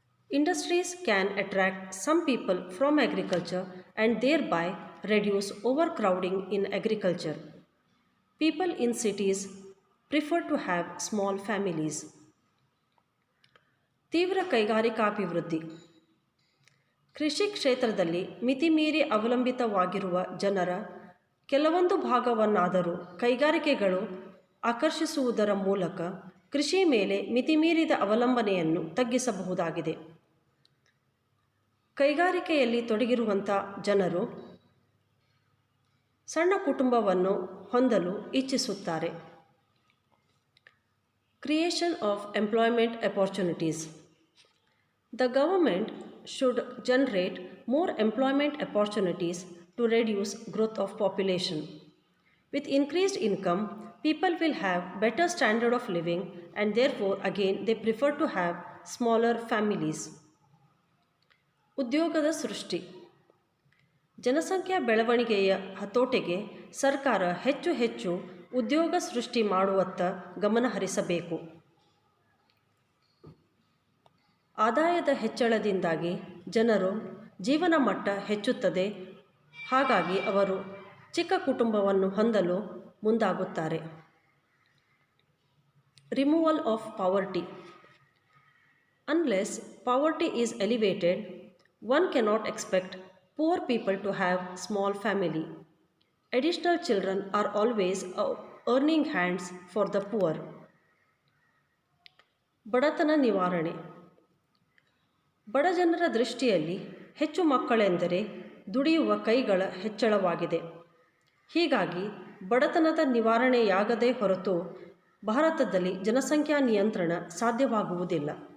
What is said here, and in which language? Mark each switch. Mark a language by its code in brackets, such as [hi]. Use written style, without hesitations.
[en] Industries can attract some people from agriculture and thereby reduce overcrowding in agriculture. People in cities prefer to have small families. [kn] ತೀವ್ರ ಕೈಗಾರಿಕಾಭಿವೃದ್ಧಿ. ಕೃಷಿ ಕ್ಷೇತ್ರದಲ್ಲಿ ಮಿತಿಮೀರಿ ಅವಲಂಬಿತವಾಗಿರುವ ಜನರ ಕೆಲವೊಂದು ಭಾಗವನ್ನಾದರೂ ಕೈಗಾರಿಕೆಗಳು ಆಕರ್ಷಿಸುವುದರ ಮೂಲಕ ಕೃಷಿ ಮೇಲೆ ಮಿತಿಮೀರಿದ ಅವಲಂಬನೆಯನ್ನು ತಗ್ಗಿಸಬಹುದಾಗಿದೆ. ಕೈಗಾರಿಕೆಯಲ್ಲಿ ತೊಡಗಿರುವಂಥ ಜನರು ಸಣ್ಣ ಕುಟುಂಬವನ್ನು ಹೊಂದಲು ಇಚ್ಛಿಸುತ್ತಾರೆ. [en] Creation of employment opportunities. The government should generate more employment opportunities to reduce growth of population. With increased income, people will have better standard of living and therefore again they prefer to have smaller families. [kn] ಉದ್ಯೋಗದ ಸೃಷ್ಟಿ. ಜನಸಂಖ್ಯಾ ಬೆಳವಣಿಗೆಯ ಹತೋಟಿಗೆ ಸರ್ಕಾರ ಹೆಚ್ಚು ಉದ್ಯೋಗ ಸೃಷ್ಟಿ ಮಾಡುವತ್ತ ಗಮನ ಹರಿಸಬೇಕು. ಆದಾಯದ ಹೆಚ್ಚಳದಿಂದಾಗಿ ಜನರು ಜೀವನ ಮಟ್ಟ ಹೆಚ್ಚುತ್ತದೆ. ಹಾಗಾಗಿ ಅವರು ಚಿಕ್ಕ ಕುಟುಂಬವನ್ನು ಹೊಂದಲು ಮುಂದಾಗುತ್ತಾರೆ. [en] Removal of poverty. Unless poverty is elevated, one cannot expect poor people to have small family. Additional children are always earning hands for the poor. [kn] ಬಡತನ ನಿವಾರಣೆ. ಬಡ ಜನರ ದೃಷ್ಟಿಯಲ್ಲಿ ಹೆಚ್ಚು ಮಕ್ಕಳೆಂದರೆ ದುಡಿಯುವ ಕೈಗಳ ಹೆಚ್ಚಳವಾಗಿದೆ. ಹೀಗಾಗಿ ಬಡತನದ ನಿವಾರಣೆಯಾಗದೇ ಹೊರತು ಭಾರತದಲ್ಲಿ ಜನಸಂಖ್ಯಾ ನಿಯಂತ್ರಣ ಸಾಧ್ಯವಾಗುವುದಿಲ್ಲ.